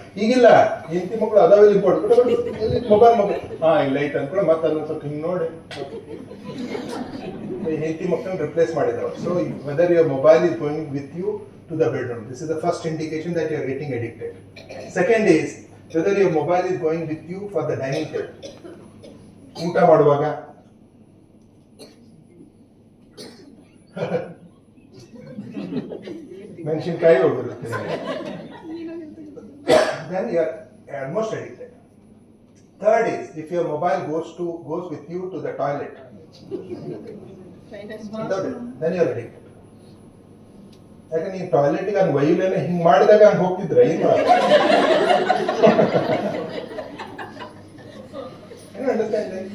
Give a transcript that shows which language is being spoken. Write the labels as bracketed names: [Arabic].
[Kannada] ಈಗಿಲ್ಲ, ಹೆಂಡತಿ ಮಕ್ಕಳು ಅದಾವೆಲ್ಲ ಇಂಪಾರ್ಟೆಂಟ್, ಮೊಬೈಲ್ ಇಲ್ಲ ಐತೆ ಅನ್ಕೊಳ್ಳಿ, ಮತ್ತೆ ಅದನ್ನ ಸ್ವಲ್ಪ ಹಿಂಗ್ ನೋಡಿ ಹೆಂಡತಿ ಮಕ್ಕಳನ್ನ ರಿಪ್ಲೇಸ್ ಮಾಡಿದವರು. [English] So whether your mobile is going with you to the bedroom, this is the first indication that you are getting addicted. Second is whether your mobile is going with you for the dining table. [Kannada] ಊಟ ಮಾಡುವಾಗ ಮೆಣಸಿನಕಾಯಿ ಹೋಗಿರುತ್ತೆ, [English] then you are almost addicted. Third is if your mobile goes with you to the toilet, then you are addicted. [Kannada] ಯಾಕೆ ನೀವು ಟಾಯ್ಲೆಟ್ಗೆ ಹಂಗೆ ಒಯ್ಯಲೇನೆ ಹಿಂಗೆ ಮಾಡಿದಾಗ ಹಂಗೆ ಹೋಗ್ತಿದ್ರೆ ಏನು ಅಂಡರ್ಸ್ಟ್ಯಾಂಡ್?